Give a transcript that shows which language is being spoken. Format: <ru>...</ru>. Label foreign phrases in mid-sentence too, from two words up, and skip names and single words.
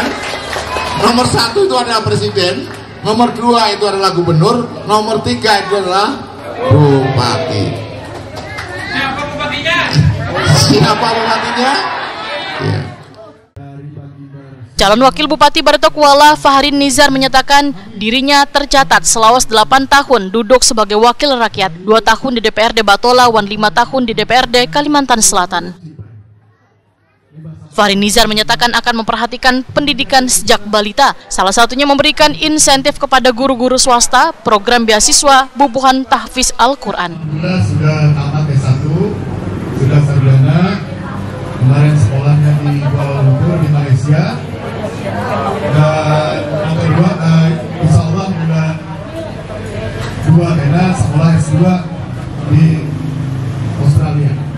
<id>Nomor 1 itu adalah presiden, nomor 2 itu adalah gubernur, nomor 3 itu adalah bupati. Siapa bupatinya? Siapa bupatinya? Ya. Calon Wakil Bupati Barito Kuala Fahrin Nizar menyatakan dirinya tercatat selawas 8 tahun duduk sebagai wakil rakyat, 2 tahun di DPRD Batola, wan 5 tahun di DPRD Kalimantan Selatan. Fahrin Nizar menyatakan akan memperhatikan pendidikan sejak balita, salah satunya memberikan insentif kepada guru-guru swasta, program beasiswa, bubuhan tahfiz Al-Quran. Sudah tamat S1, sudah sarjana, kemarin sekolahnya di Kuala Lumpur di Malaysia, dan yang kedua</id> <ar>insya Allah</ar> <id>sudah 2 tenan sekolah S2 di Australia.</id>